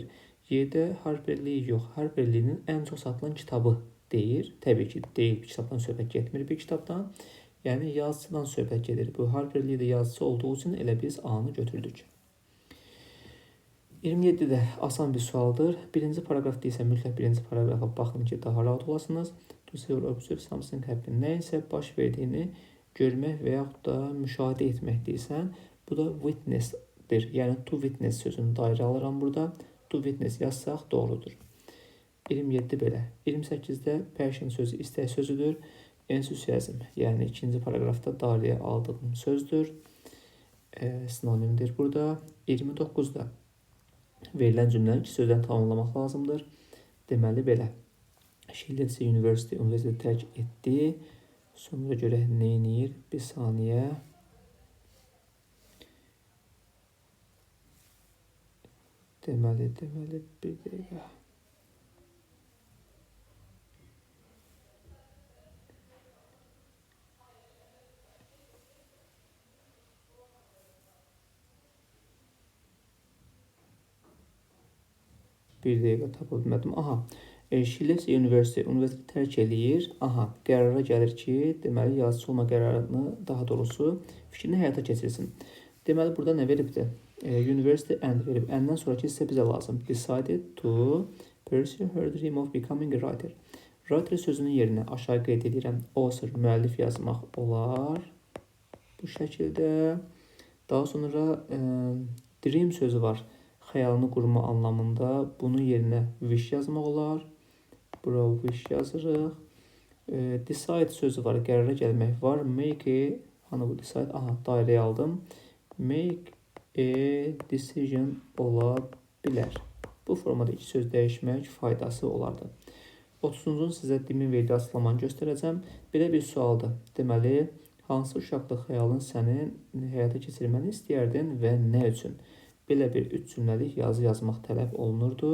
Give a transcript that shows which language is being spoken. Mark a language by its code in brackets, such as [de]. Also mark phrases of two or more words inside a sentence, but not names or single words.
[az] Y-də Harper Lee yox, Harper Lee-nin ən çox satılan kitabı deyir. Təbii ki, deyil, bir kitabdan söhbət getmir, bir kitabdan. Yəni yazıcıdan söhbət gedir. Bu Harper Lee də yazıcı olduğu üçün elə biz A-nı götürdük. 27-də asan bir sualdır. Birinci paragrafda isə mütləq birinci paragrafa baxın ki, daha rahat olasınız. [en] To see or observe something happen. [az] Nəyinsə baş verdiyini görmək və yaxud da müşahidə etmək deyirsən. Bu da witness-dir. Yəni [en] to witness [az] sözünü dairə alıram burada. [en] To witness [az] yazsaq doğrudur. 27 belə. 28-də passion sözü istək sözüdür. Enthusiasm, yəni ikinci paragrafda dairəyə aldığım sözdür. Sinonimdir burada. 29-da verilən cümləni iki sözdən tamamlamaq lazımdır. Deməli belə. [en] She left the university, [az] üniversiteti tərk etdi. Sonra görək nə edir? Bir saniyə. Deməli, bir dəqiqə. Bir dəqiqə tapa bilmədim. [en] Aha. She left the university, [az] üniversiteti tərk eləyir. Aha, qərara gəlir ki, deməli yazıcı olma qərarını, daha doğrusu fikrini həyata keçirsin. Deməli burada nə veribdir? [en] University and [az] verib. And-dən sonraki hissə bizə lazım. [en] Decided to pursue her dream of becoming a writer. [az] Writer sözünün yerinə aşağı qeyd edirəm. Author, müəllif yazmaq olar. Bu şəkildə. Daha sonra dream sözü var. Xəyalını qurma anlamında. Bunun yerinə wish yazmaq olar. Bura wish yazırıq. Decide sözü var. Qərara gəlmək var. Make hani bu decide. Aha, dairəyə aldım. [en] Make a decision [az] ola bilər. Bu formada iki söz dəyişmək faydası olardı. 30-cun sizə demin verdiyi açıqlamanı göstərəcəm. Belə bir sualdır. Deməli, hansı uşaqlıq xəyalın sənin həyata keçirməni istəyərdin və nə üçün? Belə bir 3 cümləlik yazı yazmaq tələb olunurdu.